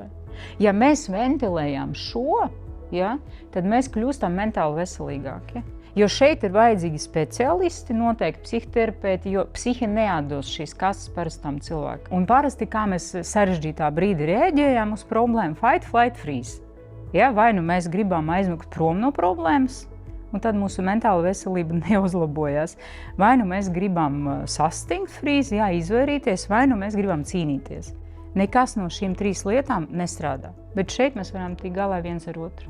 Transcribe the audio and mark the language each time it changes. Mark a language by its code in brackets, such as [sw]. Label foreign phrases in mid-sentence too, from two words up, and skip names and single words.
[lv] Ja mēs ventilējam šo, ja, tad mēs kļūstam mentāli veselīgāki. Jo šeit ir vajadzīgi speciālisti, noteikti psihoterapeiti, jo psihi neatdos šīs kastes parastam cilvēkam. Un parasti, kā mēs sarežģītā brīdī reaģējam uz problēmu, [en] fight, flight, freeze. [lv] Ja, vai nu mēs gribam aizmukt prom no problēmas, un tad mūsu mentāla veselība neuzlabojās. Vai nu mēs gribam sastingt frīzi, izvairīties, vai nu mēs gribam cīnīties. Nekas no šīm 3 lietām nestrādā. Bet šeit mēs varam tikt galā viens ar otru.